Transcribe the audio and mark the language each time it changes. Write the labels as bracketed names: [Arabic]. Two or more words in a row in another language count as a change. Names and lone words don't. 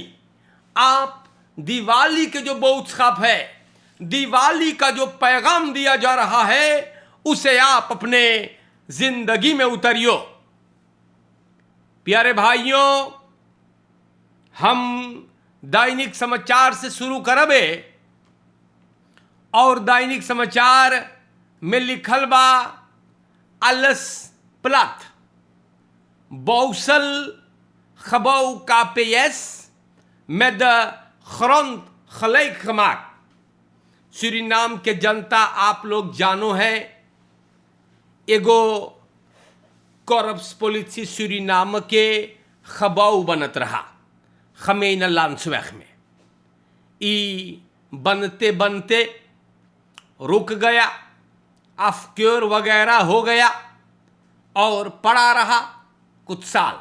[Caribbean Hindustani] आप दिवाली के जो बोत्सकाप है, दिवाली का जो पैगाम दिया जा रहा है, उसे आप अपने जिंदगी में उतरियो। प्यारे भाइयों, हम दैनिक समाचार से शुरू करबे और दैनिक समाचार में लिखल बा [Dutch] alles platt, Bouwsel gebouw KPS met de grond gelijk gemaakt। [Caribbean Hindustani] सूरीनाम के जनता आप लोग जानो है, एगो [Dutch] korps politie [Caribbean Hindustani] सूरीनाम के खबाऊ बनत रहा खमेन लांसवेख में। ई बनते बनते रुक गया, अफक्योर वगैरह हो गया और पड़ा रहा कुछ साल।